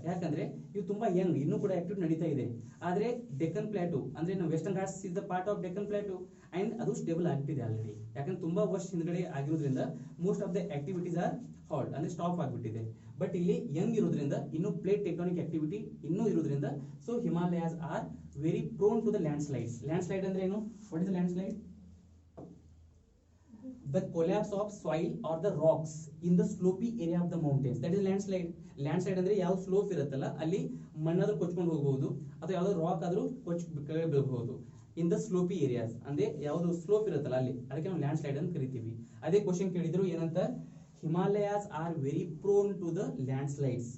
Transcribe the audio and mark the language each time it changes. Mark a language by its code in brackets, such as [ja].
[kn] ಯಾಕಂದ್ರೆ ಇವು ತುಂಬಾ ಯಂಗ್, ಇನ್ನೂ ಕೂಡ ಆಕ್ಟಿವಿಟಿ ನಡೀತಾ ಇದೆ. ಆದ್ರೆ ಡೆಕ್ಕನ್ ಪ್ಲಾಟು ಅಂದ್ರೆ ನಮ್ಮ [en] Western Ghats is the part of Deccan plateau [kn] and ಅದು ಸ್ಟೇಬಲ್ ಆಗ್ತಿದೆ ಆಲ್ರೆಡಿ. ಯಾಕಂದ್ರೆ ತುಂಬಾ ವರ್ಷ ಹಿಂದ್ಗಡೆ ಆಗಿರೋದ್ರಿಂದ [en] most of the activities are halt [kn] ಅಂದ್ರೆ ಸ್ಟಾಪ್ ಆಗ್ಬಿಟ್ಟಿದೆ. ಬಟ್ ಇಲ್ಲಿ ಯಂಗ್ ಇರೋದ್ರಿಂದ, ಇನ್ನು ಪ್ಲೇಟ್ ಟೆಕ್ಟಾನಿಕ್ ಆಕ್ಟಿವಿಟಿ ಇನ್ನೂ ಇರೋದ್ರಿಂದ, so [en] Himalayas are very prone to the landslides. [kn] Land slide ಅಂದ್ರೆ ಏನು? [en] What is the landslide? The collapse of soil or the rocks in the slopy area of the mountains, that is landslide. [kn] Landslide ಅಂದ್ರೆ ಯಾವ slope ಇರುತ್ತಲ್ಲ ಅಲ್ಲಿ ಮಣ್ಣಾದ್ರೂ ಕೊಚ್ಕೊಂಡು ಹೋಗಬಹುದು ಅಥವಾ ಯಾವ್ದೋ ರಾಕ್ ಆದ್ರೂ ಕೆಳಗೆ ಬೀಳಬಹುದು. [en] in the slopy areas [kn] ಅಂದ್ರೆ ಯಾವ್ದು ಸ್ಲೋಪ್ ಇರುತ್ತಲ್ಲ ಅಲ್ಲಿ, ಅದಕ್ಕೆ ನಾವು ಲ್ಯಾಂಡ್ ಸ್ಲೈಡ್ ಅಂತ ಕರಿತೀವಿ. ಅದೇ ಕ್ವಶನ್ ಕೇಳಿದ್ರು ಏನಂತ, [en] Himalayas are very prone to the landslides.